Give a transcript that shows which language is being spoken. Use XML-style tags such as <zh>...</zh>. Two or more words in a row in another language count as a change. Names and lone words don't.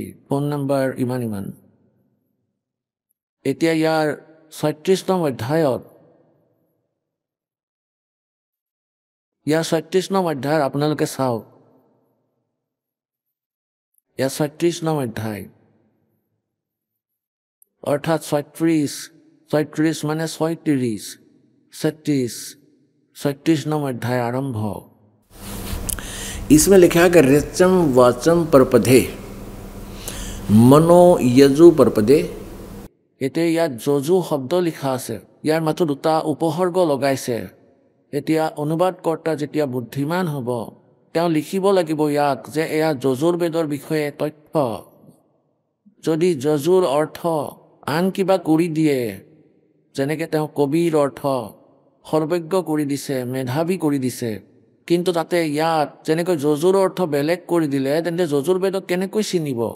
<as>ফোন নম্বৰ ইমান। এতিয়া ইয়াৰ 36 নং অধ্যায়ত, ইয়াৰ 36 নং অধ্যায়ৰ আপোনালোকে চাওক, ইয়াৰ 36 নং অধ্যায় অৰ্থাৎ 36 মানে 36,</as> <hi>36 नंबर अध्याय आरंभ हो। इसमें लिखा है कि</hi> <sa>ऋचम वाचम परपदे मनो यजु परपदे।</sa> <as>এতিয়া ইয়াত যজু শব্দ লিখা আছে, ইয়াৰ মাত্ৰ 2টা উপসৰ্গ লগাইছে। এতিয়া অনুবাদকৰ্তা যেতিয়া বুদ্ধিমান হ'ব, তেওঁ লিখিব লাগিব ইয়াক যে এয়া যজুৰ্বেদৰ বিষয়ে তথ্য। যদি যজুৰ অৰ্থ আন কিবা কৰি দিয়ে, যেনেকৈ তেওঁ কবিৰ অৰ্থ সৰ্বজ্ঞ কৰি দিছে, মেধাৱী কৰি দিছে, কিন্তু তাতে ইয়াত যেনেকৈ যজুৰ অৰ্থ বেলেগ কৰি দিলে, তেন্তে যজুৰ্বেদক কেনেকৈ চিনিব?</as>